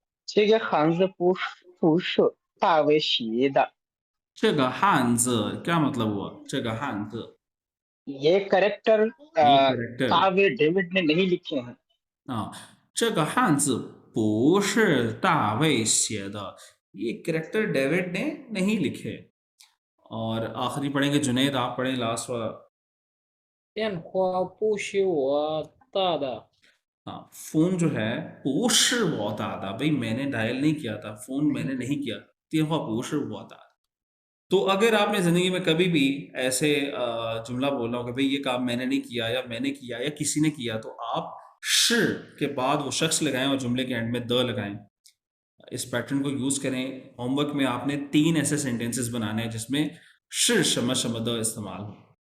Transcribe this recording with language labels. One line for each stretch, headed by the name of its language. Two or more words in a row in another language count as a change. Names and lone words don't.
Chinese: 这个汉字不是大卫写的，这个汉字
Urdu: کیا مطلب ہوا?
Chinese: 这个汉字
Urdu: یہ کریکٹر یہ کریکٹر کاویہ ڈیوڈ نے نہیں لکھے ہیں.
Chinese: 啊，这个汉字不是大卫写的,
Urdu: یہ کریکٹر ڈیوڈ نے نہیں لکھے. اور آخری پڑھیں گے جنید، آپ پڑھیں لاسٹ والا.
Chinese: 电话不是我打的，
Urdu: ہاں، فون جو ہے
Chinese: 不是我打的,
Urdu: بھائی میں نے ڈائل نہیں کیا تھا، فون میں نے نہیں کیا,
Chinese: 电话不是我打的.
Urdu: تو اگر آپ نے زندگی میں کبھی بھی ایسے جملہ بولا ہو کہ بھائی یہ کام میں نے نہیں کیا یا میں نے کیا یا کسی نے کیا، تو آپ ش کے بعد وہ شخص لگائیں اور جملے کے اینڈ میں د لگائیں. اس پیٹرن کو یوز کریں. ہوم ورک میں آپ نے 3 ایسے سینٹینسز بنانے ہیں جس میں ش شم شم د استعمال ہو.